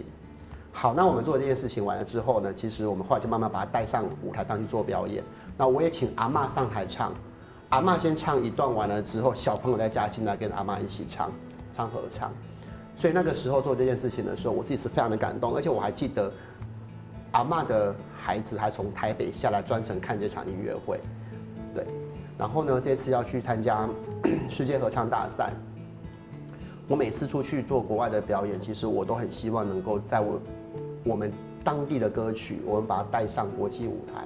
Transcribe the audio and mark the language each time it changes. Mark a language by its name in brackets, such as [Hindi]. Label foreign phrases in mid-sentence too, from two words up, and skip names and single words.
[Chinese] 好，那我們做這件事情完了之後呢，其實我們後來就慢慢把它帶上舞台上去做表演。那我也請阿嬷上台唱，阿嬷先唱一段完了之後，小朋友再加進來跟阿嬷一起唱合唱。所以那個時候做這件事情的時候，我自己是非常的感動，而且我還記得阿嬷的孩子還從台北下來專程看這場音樂會。對，然後呢，這次要去參加世界合唱大賽。我每次出去做國外的表演，其實我都很希望能夠在我們當地的歌曲，我們把它帶上國際舞台。